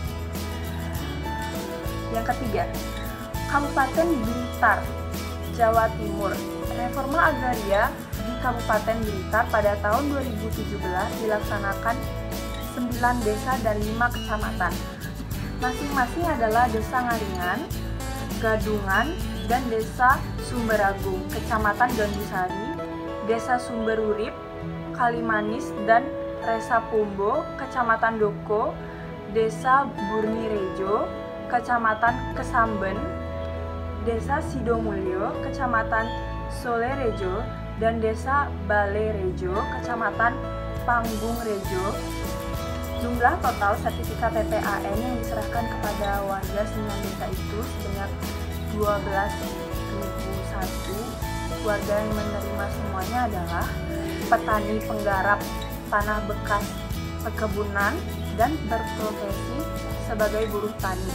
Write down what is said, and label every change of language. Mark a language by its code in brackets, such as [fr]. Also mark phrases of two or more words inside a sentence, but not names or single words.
[id] Yang ketiga, Kabupaten Blitar, Jawa Timur. Reforma agraria di Kabupaten Blitar pada tahun 2017 dilaksanakan 9 desa dan 5 kecamatan. Masing-masing adalah Desa Ngaringan, Gadungan, dan Desa Sumberagung, Kecamatan Gandusari, Desa Sumberurip, Kalimanis, dan Resa Pumbo, Kecamatan Doko, Desa Burnirejo, Kecamatan Kesamben, Desa Sidomulyo, Kecamatan Solerejo, dan Desa Balerejo, Kecamatan Panggungrejo. Jumlah total sertifikat TPAN yang diserahkan kepada warga 9 desa itu sebanyak 12.001. Warga yang menerima semuanya adalah petani penggarap tanah bekas perkebunan dan berprofesi sebagai buruh tani.